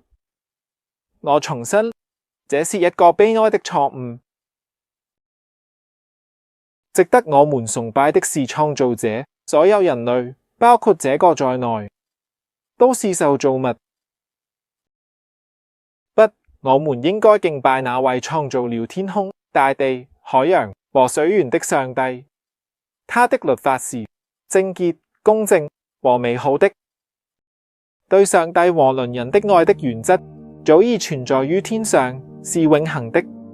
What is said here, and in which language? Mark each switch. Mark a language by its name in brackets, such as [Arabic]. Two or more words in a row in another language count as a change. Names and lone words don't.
[Chinese] 我重申，這是一個悲哀的錯誤。值得我們崇拜的是創造者，所有人類，包括這個在內，都是受造物。不，我們應該敬拜那位創造了天空、大地、海洋和水源的上帝。他的律法是正潔、公正和美好的。對上帝和鄰人的愛的原則早已存在於天上，是永恆的。